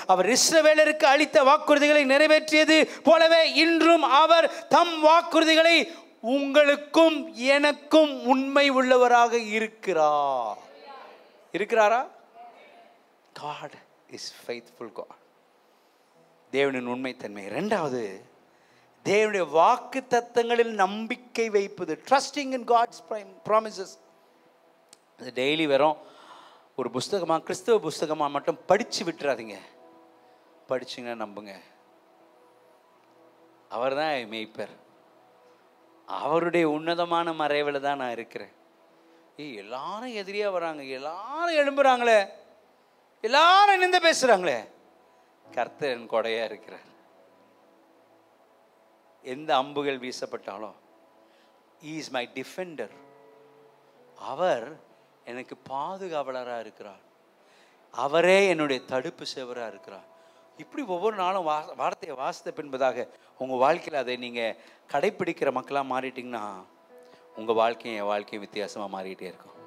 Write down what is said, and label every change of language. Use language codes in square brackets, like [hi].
[ta] அவர் இஸ்ரவேலருக்கு அளித்த வாக்குறுதிகளை நிறைவேற்றியது போலவே இன்றும் அவர் தம் வாக்குறுதிகளை உங்களுக்கும் எனக்கும் உண்மை உள்ளவராக இருக்கிறார். இருக்கிறாரா? [en] God is faithful God. [ta] தேவனின் உண்மைத்தன்மை. இரண்டாவது, தேவனுடைய வாக்கு தத்தங்களில் நம்பிக்கை வைப்பது. [en] Trusting in God's promises. [ta] அது டெய்லி வரும் ஒரு புஸ்தகமாக, கிறிஸ்தவ புஸ்தகமாக மட்டும் படித்து விட்டுறாதீங்க. படிச்சிங்கன்னா நம்புங்க. அவர் தான் மேய்ப்பர். அவருடைய உன்னதமான மறைவில் தான் நான் இருக்கிறேன். எல்லாரும் எதிரியாக வராங்க, எல்லாரும் எழும்புறாங்களே, எல்லாரும் என்னெந்த பேசுகிறாங்களே, கர்த்தர் என் கொடையாக இருக்கிறார். எந்த அம்புகள் வீசப்பட்டாலும் [en] He is my defender. [ta] அவர் எனக்கு பாதுகாவலராக இருக்கிறார். அவரே என்னுடைய தடுப்பு சேவராக இருக்கிறார். இப்படி ஒவ்வொரு நாளும் வார்த்தையை வாசித்த பின்பதாக உங்கள் வாழ்க்கையில் அதை நீங்கள் கடைப்பிடிக்கிற மக்களாக மாறிட்டிங்கன்னா உங்கள் வாழ்க்கையும் என் வாழ்க்கையும் வித்தியாசமாக மாறிட்டே இருக்கும்.